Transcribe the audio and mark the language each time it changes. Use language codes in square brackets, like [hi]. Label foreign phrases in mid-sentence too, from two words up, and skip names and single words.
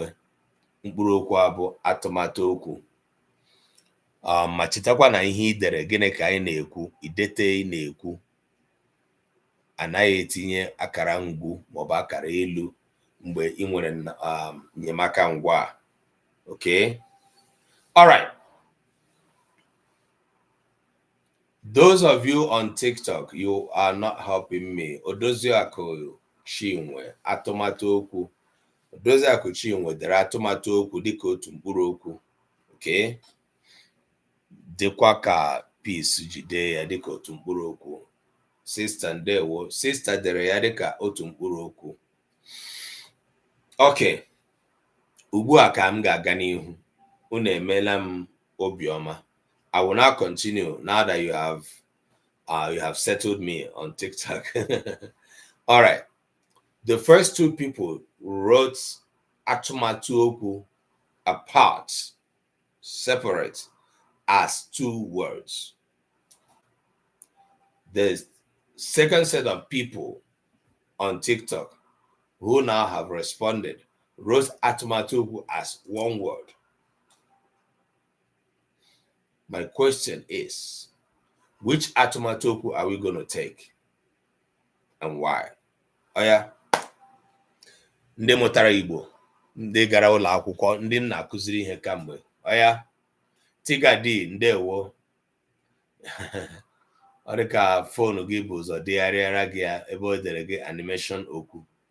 [ig] Mkpụrụ okwu a bụ atụmatụ okwu. Ma chetakwa na ihe ị dere gịnị ka anyị na-ekwu, idete ị na-ekwu, anaghị etinye akara ngwu maọbụ akara elu mgbe ị nwere enyemaka ngwa. [en] Okay? All right. Those of you on TikTok, you are not helping me. [ig] Odoziakụ Chinwe, atụmatụ okwu. Odoziakụ Chinwe dere atụmatụ okwu dịka otu mkpụrụ okwu. [en] Okay? [ig] Dịkwa ka peace jide ya dịka otu mkpụrụ okwu. Sister ndewo, sister dere ya dịka otu mkpụrụ okwu. Okay. Ugbu a ka m ga-aga n'ihu. Unu emeela m obiọma. [en] I will now continue now that you have settled me on TikTok. All right. The first two people wrote [ig] atụmatụ okwu [en] apart, separate, as two words. The second set of people on TikTok who now have responded wrote [ig] atụmatụ okwu [en] as one word. My question is, which [ig] atụmatụ okwu [en] are we going to take and why? [ig] Oya, ndị mụtara Igbo, ndị gara ụlọ akwụkwọ, ndị nna akụziri ihe kamgbe. Oya, Tiga D, ndewo. Ọ dị ka foonu gị bụ ụzọ degharịara gị ya ebe o dere gị animation okwu.